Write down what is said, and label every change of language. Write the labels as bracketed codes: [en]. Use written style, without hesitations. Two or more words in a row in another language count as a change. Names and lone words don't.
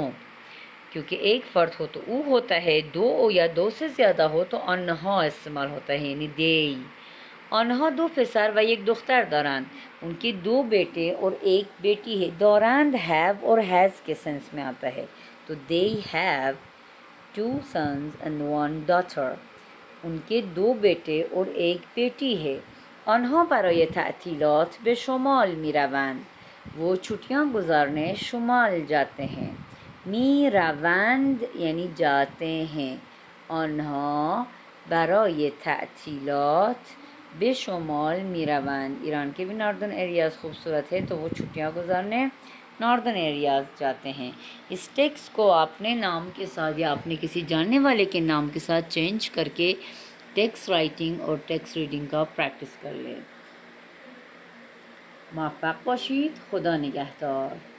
[ur] کیونکہ ایک فرد ہو تو او ہوتا ہے، دو یا دو سے زیادہ ہو تو آنها استعمال ہوتا ہے، یعنی دی. [fa] آنها دو پسر و یک دختر دارند. [ur] ان کے دو بیٹے اور ایک بیٹی ہے. دارند ہیو اور ہیز کے سینس میں آتا ہے، تو [en] they have two sons and one daughter. [ur] ان کے دو بیٹے اور ایک بیٹی ہے. [fa] آنها برای تعطیلات به شمال می روند. [ur] وہ چھٹیاں گزارنے شمال جاتے ہیں. [fa] می روند [ur] یعنی جاتے ہیں. [fa] آنها برای تعطیلات به شمال می روند. [ur] ایران کے بھی ناردرن ایریاز خوبصورت ہے، تو وہ چھٹیاں گزارنے ناردرن ایریاز جاتے ہیں. اس ٹیکسٹ کو اپنے نام کے ساتھ یا اپنے کسی جاننے والے کے نام کے ساتھ چینج کر کے ٹیکسٹ رائٹنگ اور ٹیکسٹ ریڈنگ کا پریکٹس کر لیں. [fa] موفق باشید. خدا نگہدار.